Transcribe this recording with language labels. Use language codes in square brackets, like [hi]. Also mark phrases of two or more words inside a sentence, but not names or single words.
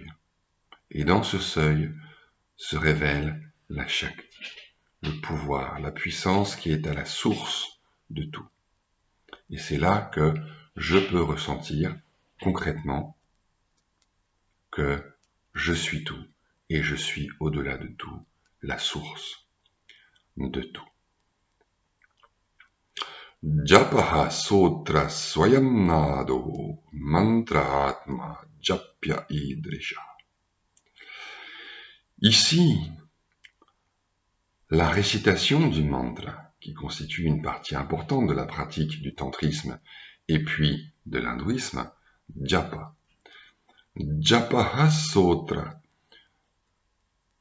[fr] Et dans ce seuil se révèle la Shakti, le pouvoir, la puissance qui est à la source de tout. Et c'est là que je peux ressentir concrètement que je suis tout et je suis au-delà de tout, la source de tout. [sa] Japaha sotra swayam nado mantra atma japya idrisha. [fr] Ici, la récitation du mantra, qui constitue une partie importante de la pratique du tantrisme et puis de l'hindouisme, japa. [sa] Japaha sotra.